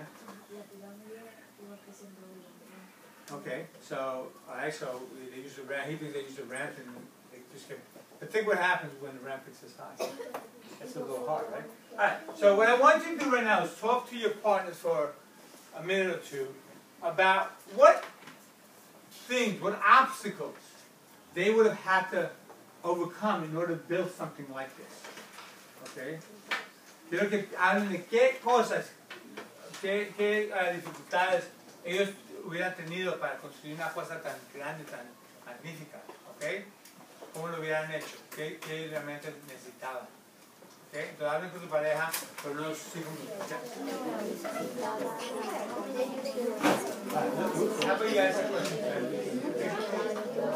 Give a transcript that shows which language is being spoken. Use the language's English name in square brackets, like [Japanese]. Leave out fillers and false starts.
[Spanish] la pirámide iba creciendo. [English] Okay, so, alright, so they use a ramp, he thinks they use a ramp and they just get, but think what happens when the ramp gets this high. It's a little hard, right? Alright, so what I want you to do right now is talk to your partners for a minute or two about what things, what obstacles they would have had to overcome in order to build something like this. Okay? [Spanish] Quiero que hablen de qué cosas, qué dificultades ellos hubieran tenido para construir una cosa tan grande, tan magnífica. ¿Ok? ¿Cómo lo hubieran hecho? ¿Qué realmente necesitaban? ¿Ok? Entonces hablen con su pareja por unos 5 minutos. [English] How about you guys have questions?